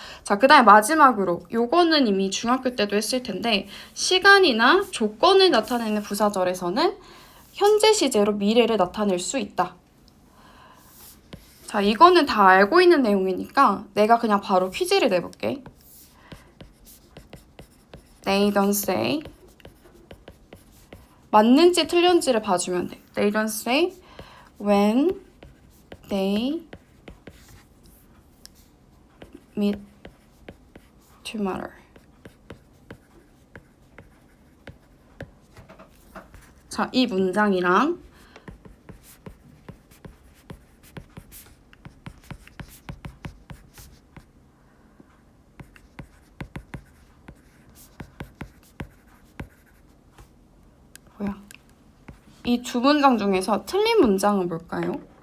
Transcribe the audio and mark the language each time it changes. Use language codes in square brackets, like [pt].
[ko] 자, 그 다음에 마지막으로 요거는 이미 중학교 때도 했을 텐데 시간이나 조건을 나타내는 부사절에서는 현재 시제로 미래를 나타낼 수 있다. 자, 이거는 다 알고 있는 내용이니까 내가 그냥 바로 퀴즈를 내볼게. [en] They don't say. [ko] 맞는지 틀렸는지를 봐주면 돼. [en] They don't say when they meet tomorrow. [ko] 자, 이 문장이랑 이 두 문장 중에서 틀린 문장은 뭘까요?